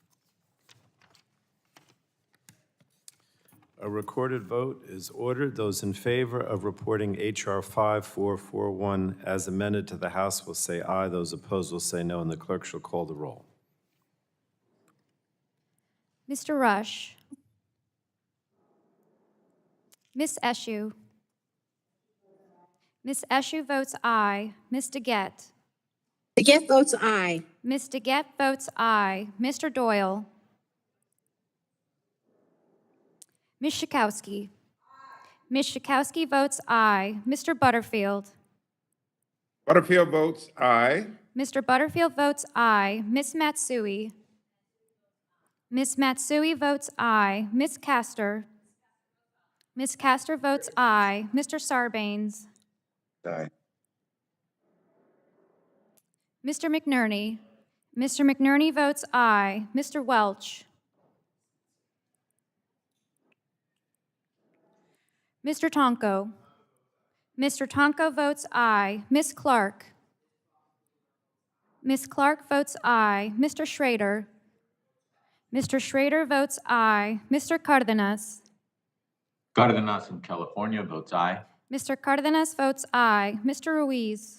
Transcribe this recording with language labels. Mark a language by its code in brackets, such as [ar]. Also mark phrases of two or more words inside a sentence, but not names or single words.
[en] A recorded vote is ordered. Those in favor of reporting H.R. 5441 as amended to the House will say aye. Those opposed will say no, and the clerk shall call the roll. Mr. Rush. Ms. Eshoo. Ms. Eshoo votes aye. Ms. DeGette. DeGette votes aye. Ms. DeGette votes aye. Mr. Doyle. Ms. Schakowsky. Ms. Schakowsky votes aye. Mr. Butterfield. Butterfield votes aye. Mr. Butterfield votes aye. Ms. Matsui. Ms. Matsui votes aye. Ms. Castor. Ms. Castor votes aye. Mr. Sarbanes. Aye. Mr. McNerney. Mr. McNerney votes aye. Mr. Welch. Mr. Tonko. Mr. Tonko votes aye. Ms. Clark. Ms. Clark votes aye. Mr. Schrader. Mr. Schrader votes aye. Mr. Cardenas. Cardenas from California votes aye. Mr. Cardenas votes aye. Mr. Ruiz.